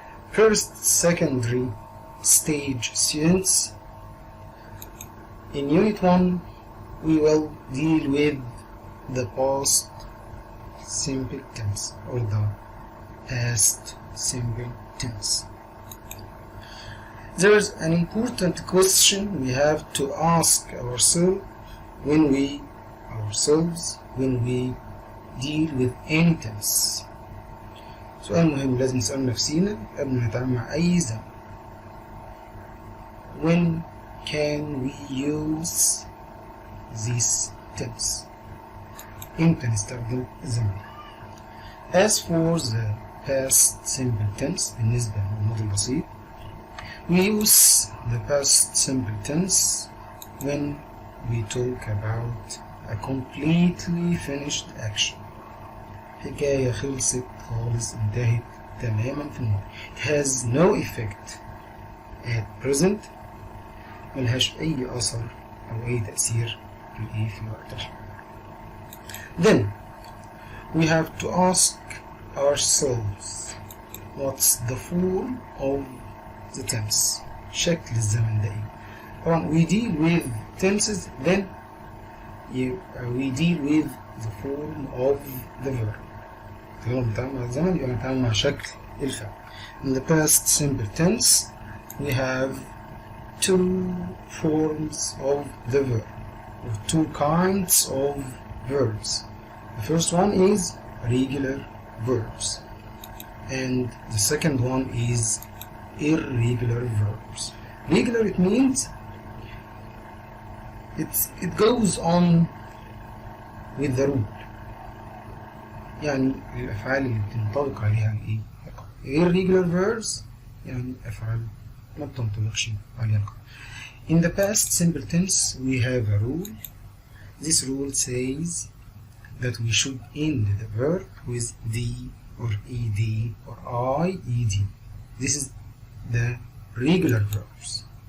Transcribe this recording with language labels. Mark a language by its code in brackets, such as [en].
[en] First secondary stage students, in Unit 1 we will deal with the past simple tense or the past simple tense. There is an important question we have to ask ourselves when we deal with any tense. [ar] سؤال مهم لازم نسأل نفسينا قبل ما نتعامل مع أي زمن. [en] When can we use this tense? [ar] إمتى نستخدم الزمن؟ [en] As for the past simple tense [ar] بالنسبة للماضي البسيط, [en] we use the past simple tense when we talk about a completely finished action. [ar] حكاية خلصت خالص انتهت تماما في الماضي. [en] It has no effect at present. [ar] ملهاش أي أثر أو أي تأثير في الوقت الحالي. [en] Then we have to ask ourselves, what's the form of the tense? [ar] شكل الزمن ده ايه؟ طبعا [en] we deal with tenses, then we deal with the form of the verb. [ar] طالما بنتعامل مع الزمن يبقى بنتعامل مع شكل الفعل. [en] In the past simple tense we have two forms of the verb, or two kinds of verbs. The first one is regular verbs and the second one is irregular verbs. Regular, it means it goes on with the rule. [ar] يعني الأفعال اللي بتنطبق عليها الإيه؟ [en] irregular verbs [ar] يعني أفعال ما بتنطبقش عليها القاعدة. [en] In the past simple tense we have a rule. This rule says that we should end the verb with the or ed or ied. This is the regular verbs.